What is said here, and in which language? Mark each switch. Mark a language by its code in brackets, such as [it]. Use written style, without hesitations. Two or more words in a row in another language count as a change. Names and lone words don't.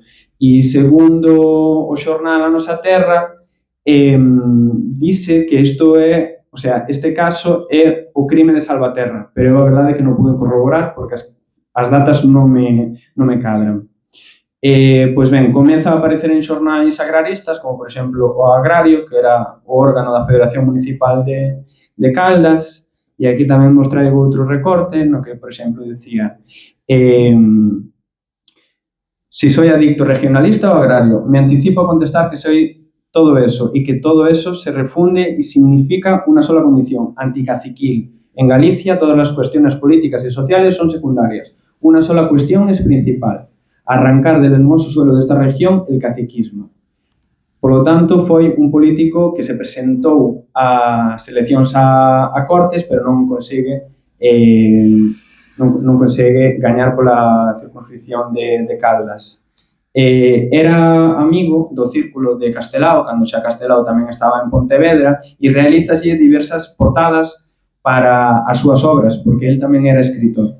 [gl] E segundo o xornal A Nosa Terra, dice que este caso é o crime de Salvaterra, pero a verdade é que non pude corroborar porque as datas non me cadran. Pois ben, comeza a aparecer en xornais agraristas, como por exemplo o Agrario, que era o órgano da Federación Municipal de Caldas, e aquí tamén vos traigo outro recorte, no que, por exemplo, dicía: [es] si soy adicto regionalista o agrario, me anticipo a contestar que soy todo eso, y que todo eso se refunde y significa una sola condición, anticaciquil. En Galicia todas las cuestiones políticas y sociales son secundarias. Una sola cuestión es principal: arrancar del hermoso suelo de esta región el caciquismo. Por lo tanto, [gl] foi un político que se presentou a seleccións a Cortes, pero non consigue non consegue gañar pola circunscripción de Caldas. Era amigo do Círculo de Castelao, cando xa Castelao tamén estaba en Pontevedra, e realizalle diversas portadas para as súas obras, porque el tamén era escritor.